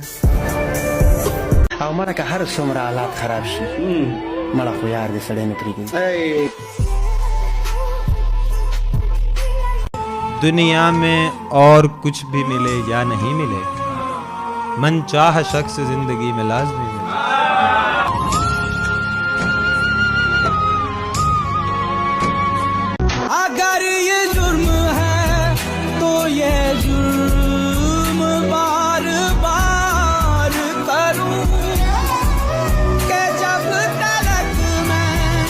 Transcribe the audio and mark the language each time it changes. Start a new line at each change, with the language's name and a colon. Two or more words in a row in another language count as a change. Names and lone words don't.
Pashto: او مړه که هر څومره حالات خراب شي مړه خو یار دې سړی نه پرېږدي
Hindi: दुनिया में और कुछ भी मिले या नहीं मिले मन चाह शख्स जिंदगी में लाजमी मिले अगर ये जुर्म है तो ये जुर्म बार बार करूं कि जब तक मैं